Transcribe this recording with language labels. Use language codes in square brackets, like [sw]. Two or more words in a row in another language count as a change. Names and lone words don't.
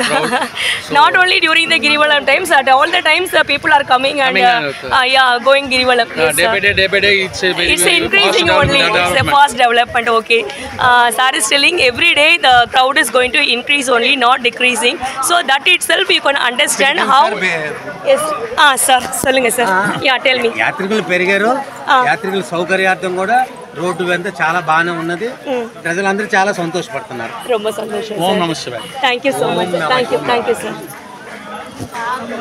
[en] So, not only during the Girivalam times, at all the times people are coming and going Girivalam. Yes, day by day it's increasing only. It's a fast development. Okay. Sir is telling every day the crowd is going to increase only, not decreasing. So that itself you can understand how. Yes. Sir, solunga sir. Yeah, tell me. [te] యాత్రికులు పెరిగారు, యాత్రికుల సౌకర్యార్థం కూడా రోడ్డు వెంట చాలా బాగానే ఉన్నది. ప్రజలందరూ చాలా సంతోషపడుతున్నారు. [ta] ரொம்ப சந்தோஷம். [sa] ఓం నమః శివాయ. [en] Thank you so much. Thank you sir.